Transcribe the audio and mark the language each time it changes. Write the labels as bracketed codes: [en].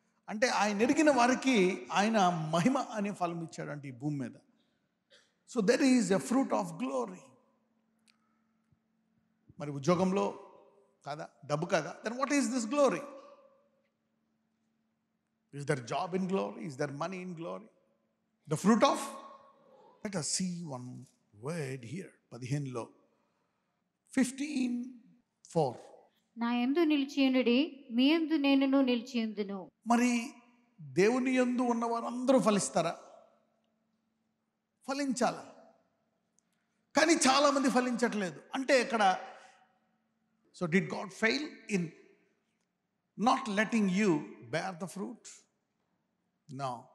[te] అంటే ఆయన ఎరిగిన వారికి ఆయన మహిమ అనే ఫలం ఇచ్చాడంటే ఈ భూమి మీద. [en] So there is a fruit of glory. [te] మరి ఉద్యోగంలో కాదా, డబ్బు కాదా, [en] Then what is this glory? Is their job in glory? Is their money in glory? The fruit of, let us see one word here. [te] 15లో 15:4. నా యందు నిలిచియుండుడి, మీ యందు నేనును నిలిచియుందును. మరి దేవుని యందు ఉన్న వారందరూ ఫలిస్తారా? ఫలించాల, కానీ చాలామంది ఫలించట్లేదు. అంటే ఇక్కడ [en] So did God fail in not letting you bear the fruit? No.